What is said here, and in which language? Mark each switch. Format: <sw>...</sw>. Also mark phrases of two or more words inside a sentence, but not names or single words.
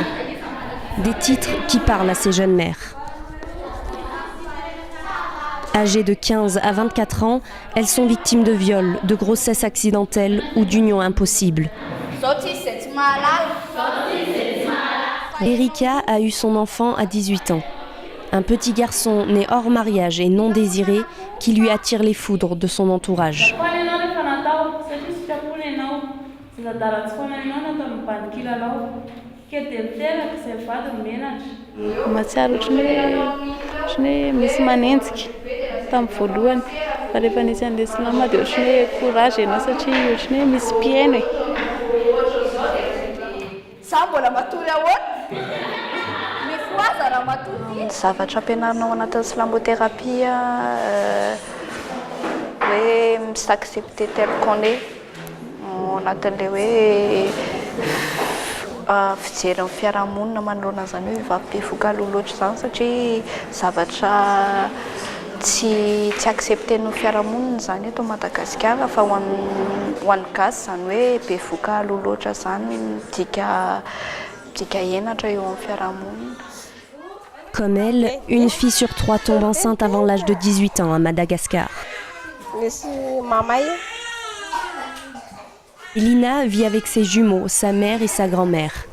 <fr>Des titres qui parlent à ces jeunes mères. Âgées de 15 à 24 ans, elles sont victimes de viols, de grossesses accidentelles ou d'unions impossibles. Erika a eu son enfant à 18 ans. Un petit garçon né hors mariage et non désiré qui lui attire les foudres de son entourage.</fr> <mg>Matsiaro ohatrany misy manenjika tamin'ny voalohany fa rehefa nisy an'ilay silama dia ohatrany hoe courage ianao satria ohatrany hoe misy mpiaino zavatra ampianarinao anatin'ny slamothérapie hoe</mg> <fr>s'accepter tel qu'on est</fr> <mg>anatin'ilay hoe fijery fiarahamonina manoloana an'izany hoe vavim-bevoka loloatra izany satria zavatra tsy accepten'ny fiarahamonina zany eto Madagasikara fa ho an'ny gasy zany hoe bevoka loloatra zany midika henatra eo amin'ny fiarahamonina.</mg> <fr>Comme elle, une fille sur 3 tombe enceinte avant l'âge de 18 ans à Madagascar. Lina vit avec ses jumeaux, sa mère et sa grand-mère.</fr>